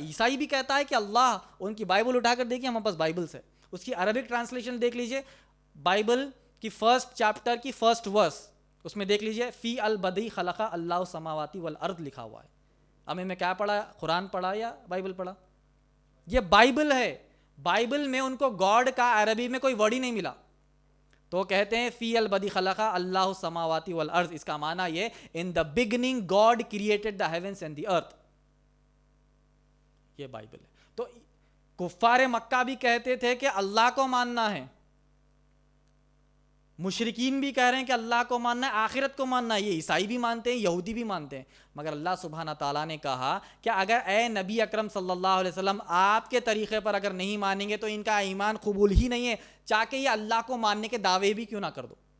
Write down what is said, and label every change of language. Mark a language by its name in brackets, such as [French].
[Urdu] عیسائی بھی کہتا ہے کہ اللہ، ان کی بائبل اٹھا کر دیکھیے، ہمارے پاس بائبل سے اس کی عربک ٹرانسلیشن دیکھ لیجئے، بائبل کی فرسٹ چیپٹر کی فرسٹ ورس، اس میں دیکھ لیجئے [Arabic] فی البدی خلق اللہ السماوات والارض [Urdu] لکھا ہوا ہے. اب میں کیا پڑھا، قرآن پڑھا یا بائبل پڑھا؟ یہ بائبل ہے. بائبل میں ان کو گاڈ کا عربی میں کوئی ورڈ ہی نہیں ملا تو کہتے ہیں [Arabic] فی البدی خلق اللہ السماوات والارض. [Urdu] اس کا معنی یہ [English] In the beginning God created the heavens and the earth. [Urdu] یہ بائبل ہے. تو کفار مکہ بھی کہتے تھے کہ اللہ کو ماننا ہے، مشرکین بھی کہہ رہے ہیں کہ اللہ کو ماننا ہے، آخرت کو ماننا ہے. یہ عیسائی بھی مانتے ہیں، یہودی بھی مانتے ہیں. مگر اللہ سبحانہ تعالیٰ نے کہا کہ اگر اے نبی اکرم صلی اللہ علیہ وسلم آپ کے طریقے پر اگر نہیں مانیں گے تو ان کا ایمان قبول ہی نہیں ہے، چاہے کہ یہ اللہ کو ماننے کے دعوے بھی کیوں نہ کر دو.